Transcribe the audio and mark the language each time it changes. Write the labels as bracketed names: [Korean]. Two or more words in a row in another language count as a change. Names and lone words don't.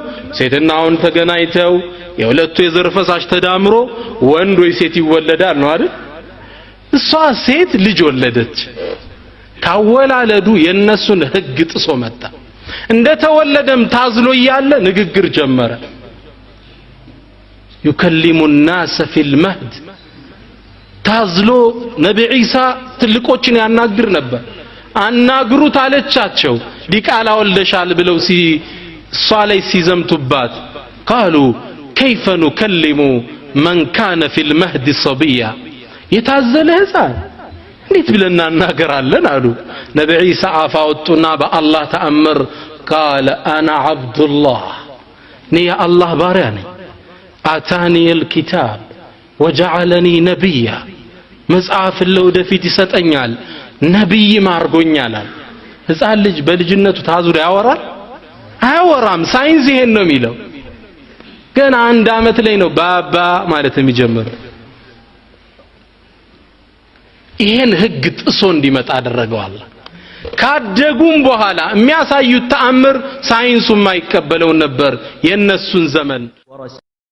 [Amharic] ሴትና ወንድ ተገናኝተው የሁለቱ የዘር ፈሳሽ ተዳምሮ ወንድ ወይ ሴት ይወለዳል ነው አይደል? እሷ ሴት ልጅ ወለደች። ካወላለዱ የነሱን ህግ ጥሶ መጣ። እንደተወለደም ታዝሎ ያለ ንግግር ጀመረ። [Arabic] يكلم الناس في المهد [Amharic] ታዝሎ ነብይ ዒሳ ትልቆችን ያናግር ነበር። አናግሩት አለቻቸው። ዲቃላ ወልደሻል ብለው እሷ ላይ ሲዘምቱባት [Arabic] قالوا كيف نكلم من كان في المهد صبيا [Amharic] የታዘለ ህፃን እንዴት ብለን እናገራለን አሉ። ነብይ ዒሳ አፋወጡና በአላህ ተአምር [Arabic] قال انا عبد الله [Amharic] እኔ የአላህ ባሪያ ነኝ። አታኒ [Arabic] الكتاب وجعلني نبيا [Amharic] መጽሐፍ ለወደፊት ይሰጠኛል ነብይ ማርጎኛል። ህፃን ልጅ በልጅነቱ ታዙር ያወራል? አያወራም። ሳይንስ ይሄን ነው የሚለው። ገና 1 አመት ላይ ነው ባባ ማለት የሚጀምረው። ይሄን ህግ ጥሶ እንዲመጣ አደረገው አላህ። ካደጉም በኋላ የሚያሳዩት ተአምር ሳይንሱ የማይቀበለው ነበር የነሱን ዘመን